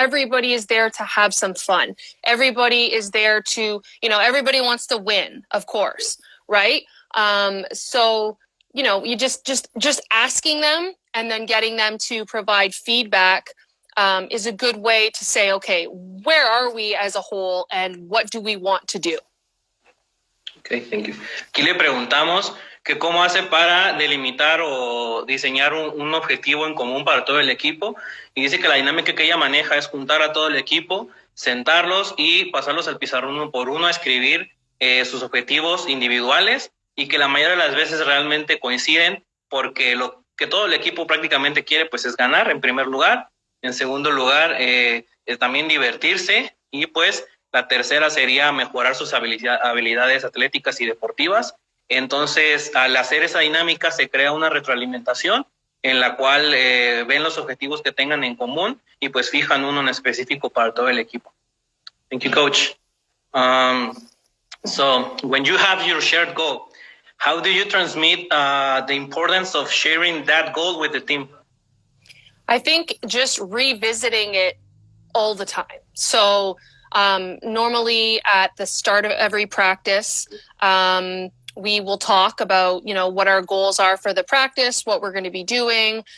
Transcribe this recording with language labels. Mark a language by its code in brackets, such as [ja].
[en] Everybody is there to have some fun. Everybody is there to, you know, everybody wants to win, of course, right? So, you know, you just asking them and then getting them to provide feedback is a good way to say, okay, where are we as a whole and what do we want to do? Okay, thank you. [es] Aquí le preguntamos que cómo hace para delimitar o diseñar un objetivo en común para todo el equipo. Y dice que la dinámica que ella maneja es juntar a todo el equipo, sentarlos y pasarlos al pizarrón uno por uno a escribir sus objetivos individuales, y que la mayoría de las veces realmente coinciden, porque lo que todo el equipo prácticamente quiere pues es ganar en primer lugar, en segundo lugar también divertirse, y pues la tercera sería mejorar sus habilidades atléticas y deportivas. Entonces, al hacer esa dinámica se crea una retroalimentación en la cual ven los objetivos que tengan en común y pues fijan uno en específico para todo el equipo. [en] Thank you, Coach. So when you have your shared goal, how do you transmit the importance of sharing that goal with the team? I think just revisiting it all the time. So normally at the start of every practice, we will talk about, what our goals are for the practice, what we're going to be doing.